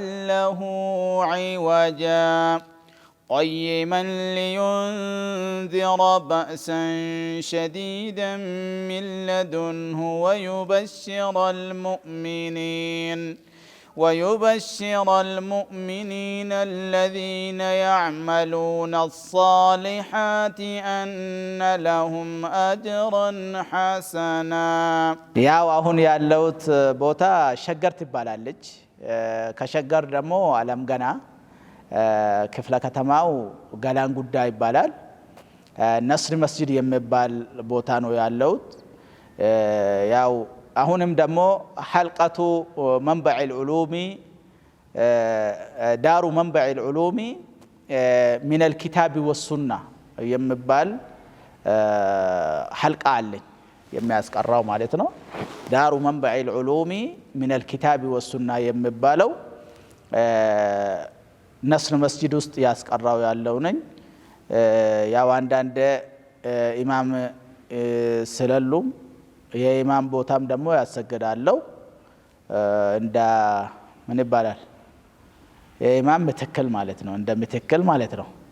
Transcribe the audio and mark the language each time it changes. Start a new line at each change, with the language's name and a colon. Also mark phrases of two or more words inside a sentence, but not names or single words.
Arabic: له عوجا قيما لينذر بأسا شديدا من لدنه ويبشر المؤمنين الذين يعملون الصالحات أن لهم أجرا حسنا
Amharic: يا وهون ያለውት ቦታ ሸገር ትባላለች ከሸገር ደግሞ አለም ገና ክፍለ ከተማው ገላን ጉዳይ ይባላል ነስር መስጂድ የሚባል ቦታ ነው ያለውት ያው አሁንም ደግሞ ሐልቀቱ መንበዕ العلوم ዳሩ መንበዕ العلوم من الكتاب والسنة የሚባል ሐልቃ አለኝ የሚያስቀራው ማለት ነው ዳሩ መንበዕ العلوم من الكتاب والسنة የሚባለው ነስር መስጂድ ውስጥ ያስቀራው ያለው ነኝ ያው አንዳንድ ኢማም ስለሉም የኢማም ቦታም ደግሞ ያሰገዳለው እንደ ምን ይባላል የኢማም ምትክል ማለት ነው እንደ ምትክል ማለት ነው